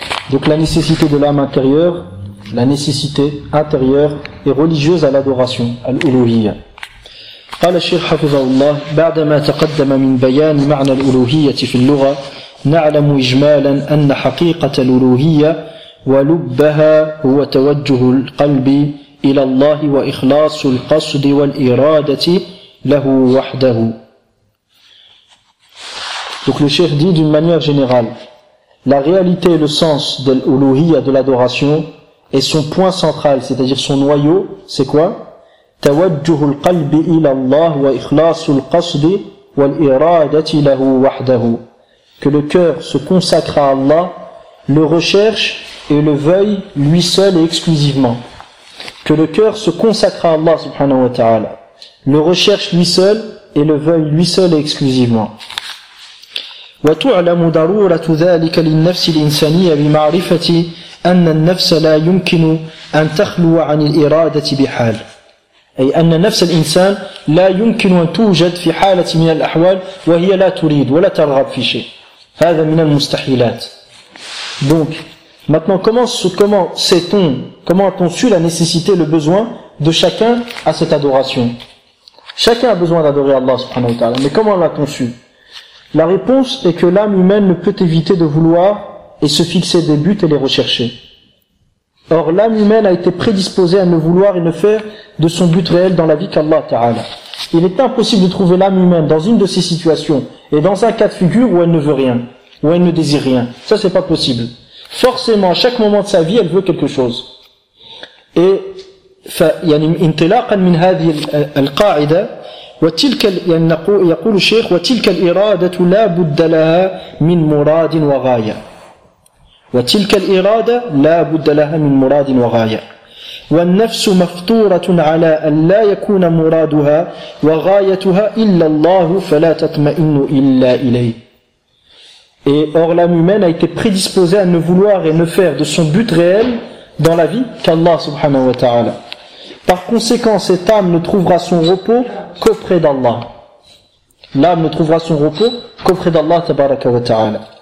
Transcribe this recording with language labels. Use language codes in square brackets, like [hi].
[fr] Donc la nécessité de l'âme intérieure, la nécessité intérieure et religieuse à l'adoration, à l'uluhiyya. [ar] قال الشيخ حفظه الله بعدما تقدم من بيان معنى الألوهية في اللغة نعلم إجمالا أن حقيقة الألوهية ولبها هو توجه القلب إلى الله وإخلاص القصد والإرادة له وحده. [fr] Donc le cheikh dit d'une manière générale, la réalité et le sens de l'ulouhiyya, de l'adoration, et son point central, c'est-à-dire son noyau, c'est quoi? [ar] توجه القلب إلى الله وإخلاص القصد والإرادة له وحده. [fr] Que le cœur se consacre à Allah, le recherche et le veuille lui seul et exclusivement. Que le cœur se consacre à Allah subhanahu wa ta'ala, le recherche lui seul et le veuille lui seul et exclusivement. [ar] وتعلم ضرورة ذلك للنفس الإنسانية بمعرفة أن النفس لا يمكن أن تخلو عن الإرادة بحال. أي أن نفس الإنسان لا يمكن أن توجد في حالة من الأحوال وهي لا تريد ولا ترغب في شيء. هذا من المستحيلات. [fr] Donc maintenant, comment a-t-on su la nécessité, le besoin de chacun à cette adoration? Chacun a besoin d'adorer Allah subhanahu wa ta'ala, mais comment l'a-t-on su? La réponse est que l'âme humaine ne peut éviter de vouloir et se fixer des buts et les rechercher. Or, l'âme humaine a été prédisposée à ne vouloir et ne faire de son but réel dans la vie qu'Allah ta'ala. Il est impossible de trouver l'âme humaine dans une de ces situations et dans un cas de figure où elle ne veut rien, où elle ne désire rien. Ça, c'est pas possible. Forcément, à chaque moment de sa vie, elle veut quelque chose. [ar] Et انطلاقا من هذه القاعدة وتلك يقول الشيخ وتلك الإرادة لا بد لها من مراد وغاية وتلك الإرادة لا بد لها من مراد وغاية والنفس مفطورة على أن لا يكون مرادها وغايتها إلا الله فلا تطمئن إلا إليه. [fr] Et or l'âme humaine a été prédisposée à ne vouloir et ne faire de son but réel dans la vie qu'Allah subhanahu wa ta'ala. Par conséquent, cette âme ne trouvera son repos qu'auprès d'Allah. L'âme ne trouvera son repos qu'auprès d'Allah tabaraka wa ta'ala.